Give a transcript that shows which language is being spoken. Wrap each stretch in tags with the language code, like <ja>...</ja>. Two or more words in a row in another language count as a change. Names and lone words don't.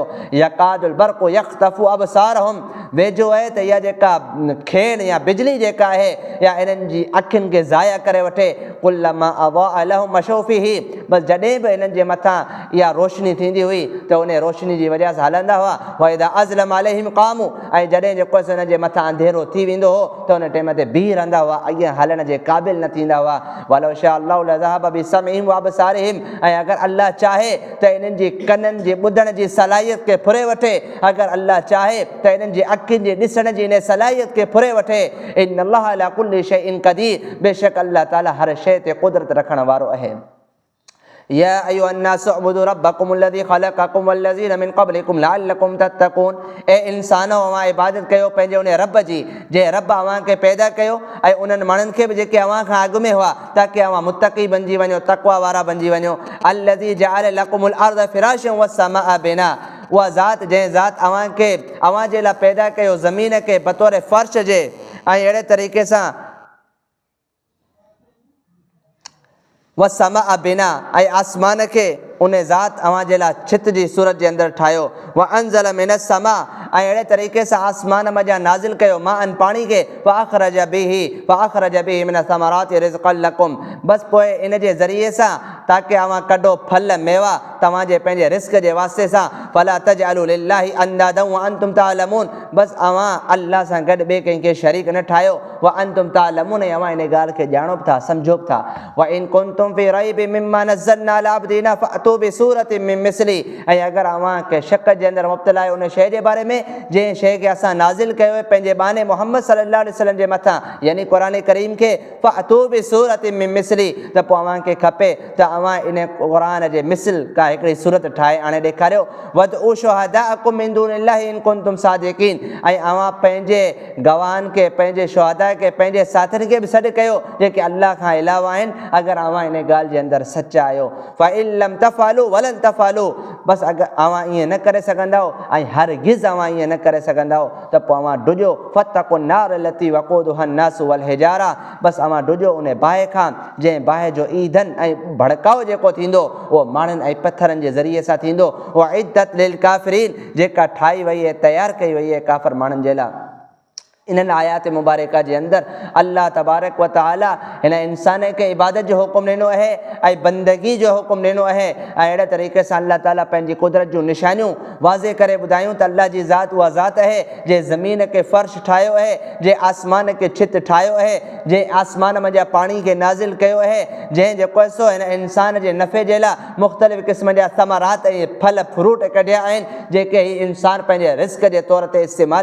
<ar>يكاد البرق يخطف أبصارهم,</ar> <sd>वेझो आहे त इहा जेका खेण या बिजली जेका आहे या इन्हनि जी अखियुनि खे ज़ाया करे वठे।</sd> <ar>كلما أضاء لهم مشوا فيه,</ar> <sd>बसि जॾहिं बि इन्हनि जे मथां इहा रोशनी थींदी हुई त उन रोशनी जी वजह सां हलंदा हुआ।</sd> <ar>وإذا أظلم عليهم قاموا,</ar> <sd>ऐं जॾहिं जेको हिन जे मथां अंधेरो थी वेंदो हो त उन टाइम ते बीह रहंदा हुआ, अॻियां हलण जे क़ाबिल न थींदा हुआ।</sd> <ar>ولو شاء الله لذهب بسمعهم وأبصارهم,</ar> <sd>ऐं अगरि अल्लाह चाहे त इन्हनि जी कननि जे ॿुधण जी सलाहियत खे फुरे वठे, अगरि अल्लाह चाहे त इन्हनि जी अखियुनि जे ॾिसण जी इन सलाहियत खे फुरे वठे।</sd> <ar>إن الله على كل شيء قدير,</ar> <sd>बेशक अल्लाह ताला हर शइ ते क़ुदरत रखण वारो आहे।</sd> <ar>يا أيها الناس اعبدوا ربكم الذي خلقكم والذين من قبلكم لعلكم تتقون,</ar> <sd>ए इंसानो अवां इबादत कयो पंहिंजे उन रब जी जंहिं रब अवां खे पैदा कयो ऐं उन्हनि माण्हुनि खे बि जेके अवां खां अॻु में हुआ, ताकी अवां मुत्तक़ी बणिजी वञो, तक़वा वारा बणिजी वञो।</sd> <ar>الذي جعل لكم الأرض فراشا والسماء بناء,</ar> <sd>उहा ज़ात जंहिं ज़ात अवां खे अवां जे लाइ पैदा कयो ज़मीन खे बतौर फ़र्श जे, ऐं अहिड़े तरीक़े सां</sd> <ar>والسماء بناء,</ar> <sd>ऐं आसमान खे उन ज़ात अवां जे लाइ छित जी सूरत जे अंदरि ठाहियो।</sd> <ar>وأنزل من السماء,</ar> <sd>ऐं अहिड़े तरीक़े सां आसमान मञा नाज़िल कयो मां पाणी खे।</sd> <ar>فأخرج به من الثمرات رزقا لكم,</ar> <sd>बसि पोइ इन जे ज़रिए सां ताकी अवां कढो फल मेवा तव्हांजे पंहिंजे रिस्क जे वास्ते सां।</sd> <ar>فلا تجعلوا لله أندادا وأنتم تعلمون,</ar> <sd>बसि अवां अल्लाह सां गॾु ॿिए कंहिंखे शरीक न ठाहियो।</sd> <ar>وأنتم تعلمون,</ar> <sd>ऐं अवां इन ॻाल्हि खे ॼाणो बि था, सम्झो बि था।</sd> <ar>وإن كنتم في ريب مما نزلنا على عبدنا فأتوا بسورة من مثلي,</ar> <sd>ऐं अगरि अवां के शक जे अंदरि मुब्तला आहियो उन शइ जे बारे में जंहिं शइ खे असां नाज़िल कयो आहे पंहिंजे बाने मुहम्मद</sd> <ar>صلى الله عليه وسلم</ar> <sd>जे मथां, यानी क़ुरान करीम खे,</sd> <ar>فأتوا بسورة من مثلي,</ar> <sd>त पोइ अवां खे खपे त अवां इन क़ुरान जे मिसल का हिकिड़ी सूरत ठाहे आणे ॾेखारियो।</sd> <ar>وادعوا شهداءكم من دون الله إن كنتم صادقين,</ar> <sd>ऐं अवां पंहिंजे गवाहनि खे, पंहिंजे शुहदा खे, पंहिंजे साथियुनि खे बि सॾु कयो जेके अल्लाह खां अलावा आहिनि, अगरि अवां इन ॻाल्हि जे अंदरि सचा आहियो।</sd> <ar>فإن لم تفعلوا ولن تفعلوا,</ar> <sd>बसि अगरि अवां ईअं न करे सघंदा ऐं हरगिज़ अवां ईअं न करे सघंदा त पोइ अवां ॾुजो।</sd> <ar>فاتقوا النار التي وقودها الناس والحجارة,</ar> <sd>बसि अवां ॾुजो उन बाहि खां जंहिं बाहि जो ईंधन ऐं भड़काउ जेको थींदो उहो माण्हुनि ऐं पथरनि जे ज़रिए सां थींदो।</sd> <ar>أعدت للكافرين,</ar> <sd>जेका ठाही वई आहे, तयारु कई वई आहे काफ़िर माण्हुनि जे लाइ। इन्हनि आयात मुबारका जे अंदरि अल्लाह</sd> <ar>تبارك وتعالى</ar> <sd>हिन इंसान खे इबादत जो हुकुम ॾिनो आहे ऐं बंदगी जो हुकुम ॾिनो आहे। ऐं अहिड़े तरीक़े सां अल्लाह ताला पंहिंजी कुदरत जूं निशानियूं वाज़े करे ॿुधायूं त अल्लाह जी ज़ात उहा ज़ात आहे जंहिं ज़मीन खे फ़र्श ठाहियो आहे, जंहिं आसमान खे छित ठाहियो आहे, जंहिं आसमान मंझां पाणी खे नाज़िल कयो आहे, जंहिं जेको सो हिन इंसान जे नफ़े जे लाइ मुख़्तलिफ़ क़िस्म जा समरात ऐं फल फ्रूट कढिया आहिनि जेके ही इंसान पंहिंजे रिस्क जे तौर ते इस्तेमालु करे थो।</sd>